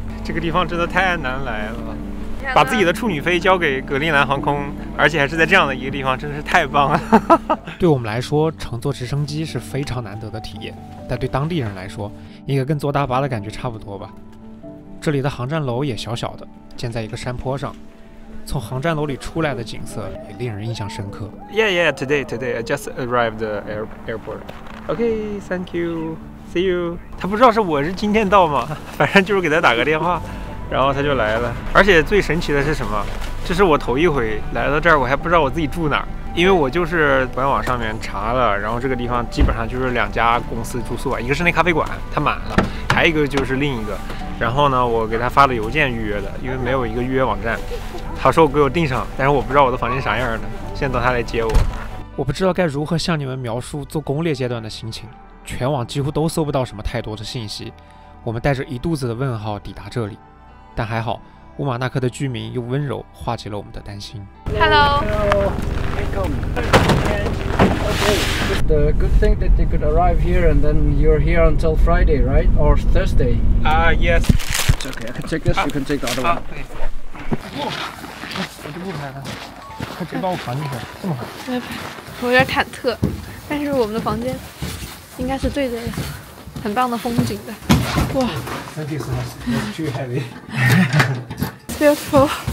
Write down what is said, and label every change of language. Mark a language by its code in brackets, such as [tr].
[zh] 这个地方真的太难来了，把自己的处女飞交给格陵兰航空，而且还是在这样的一个地方，真是太棒了。对我们来说，乘坐直升机是非常难得的体验，但对当地人来说，应该跟坐大巴的感觉差不多吧。这里的航站楼也小小的，建在一个山坡上。从航站楼里出来的景色也令人印象深刻。 [en] Yeah, today I just arrived the airport. Okay, thank you. See you. [zh] 他不知道我是今天到吗？反正就是给他打个电话，然后他就来了。而且最神奇的是什么？这是我头一回来到这儿，我还不知道我自己住哪儿，因为我就是官网上面查了，然后这个地方基本上就是2家公司住宿啊，一个是那咖啡馆，它满了，还有一个就是另一个。然后呢，我给他发了邮件预约的，因为没有一个预约网站。他说给我订上，但是我不知道我的房间啥样的，现在等他来接我。我不知道该如何向你们描述做攻略阶段的心情，全网几乎都搜不到什么太多的信息。我们带着一肚子的问号抵达这里，但还好，乌马纳克的居民用温柔化解了我们的担心。 [en] Hello. The good thing that you could arrive here and then you're here until Friday, right? Or Thursday? Yes. It's okay. I can take this. You can take the other one. [zh] 我就不拍了，他直接把我扛进去，这么好。我有点忐忑，但是我们的房间应该是对着很棒的风景的。哇 [en] Thank you so much. It's too heavy. Beautiful.